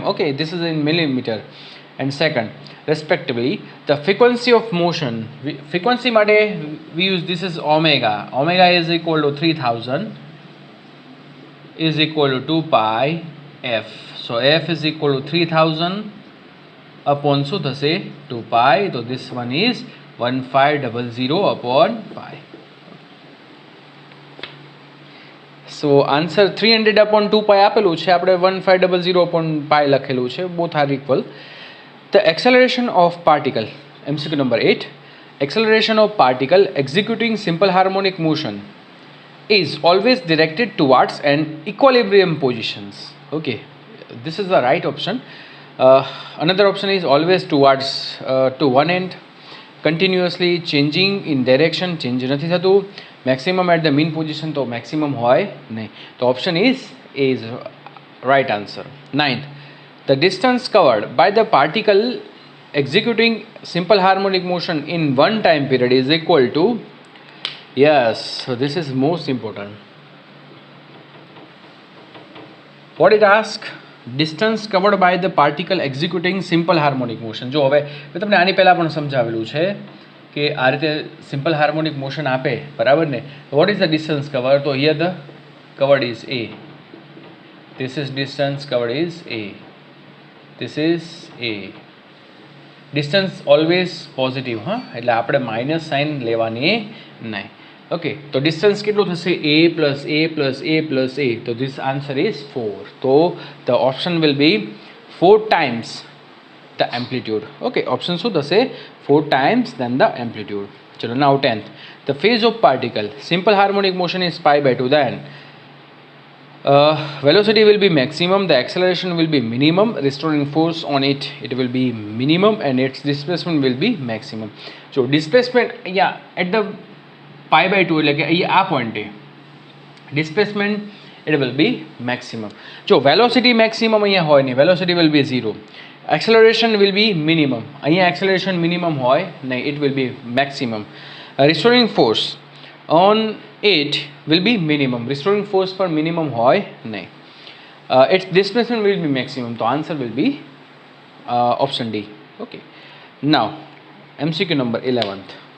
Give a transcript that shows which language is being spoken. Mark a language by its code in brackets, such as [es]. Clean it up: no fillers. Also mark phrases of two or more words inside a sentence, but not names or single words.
[en] Okay, this is in millimeter and second respectively. The frequency of motion, frequency mate we use, this is omega. Omega is equal to 3000 is equal to 2 pi f. So f is equal to 3000 upon [gu] શું થશે? [en] 2 pi. So this one is 1500 upon pi. So answer 300 upon 2 pi [gu] આપેલું છે, આપણે [en] 1500 upon pi [gu] લખેલું છે. [en] Both are equal. The acceleration of particle, MCQ number 8. Acceleration of particle executing simple harmonic motion is always directed towards an equilibrium positions. Okay, this is the right option. Another option is always towards to one end, continuously changing in direction, change [gu] નથી થતું. [en] Maximum at the mean position, [gu] તો maximum હોય નહીં. [en] તો option is A is right answer. 9th, the distance covered by the particle executing simple harmonic motion in one time period is equal to, yes, so this is most important. What it asks? Distance covered by the particle executing simple harmonic motion. [gu] જો હવે મેં તમને આની પહેલાં પણ સમજાવેલું છે કે આ રીતે [en] simple harmonic motion [gu] આપે, બરાબર ને? [en] What is the distance cover? તો here the covered is A. This is distance covered is A. This is A. Distance always positive, [gu] હા, એટલે આપણે માઇનસ સાઇન લેવાની નહીં. ઓકે, તો ડિસ્ટન્સ કેટલું થશે? [en] A plus A plus A plus A. તો this answer is 4. તો the option will be 4 times the amplitude. [gu] Okay, option શું થશે? [en] 4 times than the amplitude. ચલો, now 10th, the phase of particle simple harmonic motion is pi by 2. Then velocity will be maximum, the acceleration will be minimum, restoring force on it will be minimum, and its displacement will be maximum. So displacement અહીંયા at the pi by 2 [gu] એટલે કે અહીંયા આ પોઈન્ટે [en] displacement it will be maximum. [gu] જો velocity maximum અહીંયા હોય નહીં, [en] velocity will be 0. Acceleration will be minimum, [gu] અહીંયા acceleration minimum હોય નહીં, [en] it will be maximum. Restoring force on it will be minimum, [gu] restoring force पर minimum હોય નહીં. [en] Its displacement will be maximum, so answer will be option D. Okay, now MCQ number 11th.